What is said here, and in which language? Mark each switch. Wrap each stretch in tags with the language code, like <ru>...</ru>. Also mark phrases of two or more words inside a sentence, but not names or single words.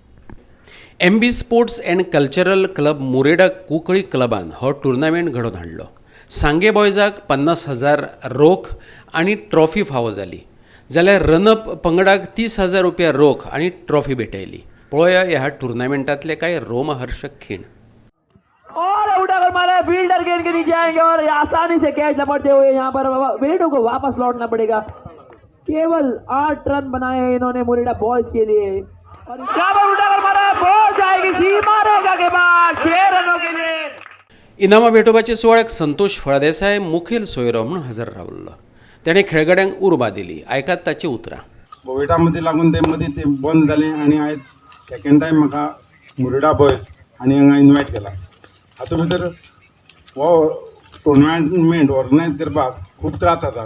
<kok>MB स्पोर्ट्स अँड कल्चरल क्लब मुरेडा कुंकळी क्लबान हो टुर्नामेंट घडोवन हाडलो. सांगे बॉयजाक 50,000 रोख आनी ट्रॉफी फावो जाली. जाल्यार रनअप पंगडाक 30,000 रुपया रोख आनी ट्रॉफी भेटयली. पळोवया ह्या टुर्नामेंटातले कांय रोमहर्षक खीण.</kok> <hi>और उठाकर मारा है, फील्डर गेंद के नीचे आएंगे और आसानी से कैच लपटते हुए यहाँ पर वेटो को वापस लौटना पड़ेगा. केवल 8 रन बनाए हैं इन्होंने मुरेडा बॉयज के लिए. और यहाँ पर उठाकर मारा है, बॉल जाएगी सीमा रेखा के बाद 6 रनों के लिए.</hi> <kok>इनामां भेटोवपाचे सुवाळ्याक संतोष फळदेसाय मुखेल सोयरो म्हणून हजर रावल्लो. ताणें खेळगड्यांक उर्बा दिली. आयकात ताची उतरां. कोविडा मदीं लागून ते मदीं ते बंद जालें आनी आयज</kok> <en>second time</en> <kok>म्हाका मुरेडा बॉयज आनी हांगा इन्वायट केला. हातूंत भितर हो टुर्नामेंट ऑर्गनायज करपाक खूब त्रास जातात.</kok>